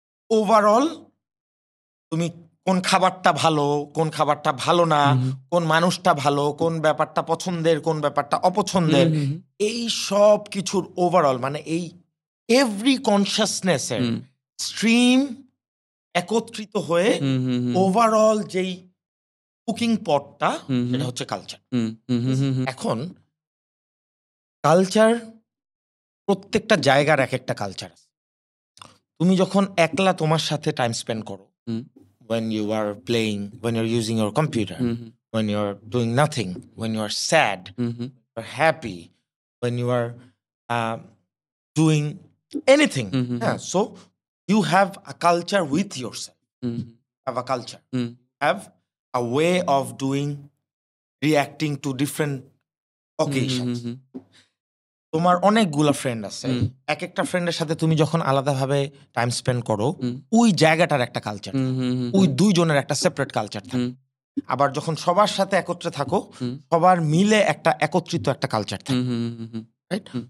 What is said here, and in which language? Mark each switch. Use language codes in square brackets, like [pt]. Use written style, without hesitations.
[bn] Overall তুমি কোন খাবারটা ভালো, কোন খাবারটা ভালো না, কোন মানুষটা ভালো, কোন ব্যাপারটা পছন্দের, কোন ব্যাপারটা অপছন্দের, এই সব কিছুর ওভারঅল মানে এই এভরি কনসিয়াসনেসের স্ট্রিম একত্রিত হয়ে ওভারঅল যেই কুকিং পটটা, এটা হচ্ছে কালচার। এখন কালচার প্রত্যেকটা জায়গার এক একটা কালচার আছে। তুমি যখন একলা তোমার সাথে টাইম স্পেন্ড করো, [en] when you are playing, when you're using your computer, when you're doing nothing, when you are sad, you're happy, when you are doing anything, so you have a culture with yourself, have a culture, have a way of doing, reacting to different occasions. [bn] তোমার অনেকগুলো friend আছে, এক একটা ফ্রেন্ডের সাথে তুমি যখন আলাদাভাবে টাইম স্পেন্ড করো, ওই জায়গাটার একটা কালচার, ওই দুইজনের একটা সেপারেট কালচার থাকে। আবার যখন সবার সাথে একত্রে থাকো, সবার মিলে একটা একত্রিত একটা কালচার থাকে, রাইট?